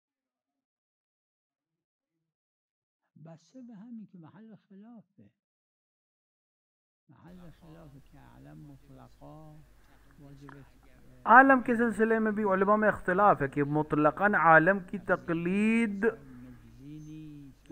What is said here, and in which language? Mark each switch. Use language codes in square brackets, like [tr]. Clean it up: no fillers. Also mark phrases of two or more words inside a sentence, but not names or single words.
[fa] بسته به همین که محل خلافه. محل خلاف کہ عالم مطلقا واجب [ur] عالم کے سلسلے میں بھی علماء میں اختلاف ہے کہ مطلقاً عالم کی تقلید [fa] مجزی نیست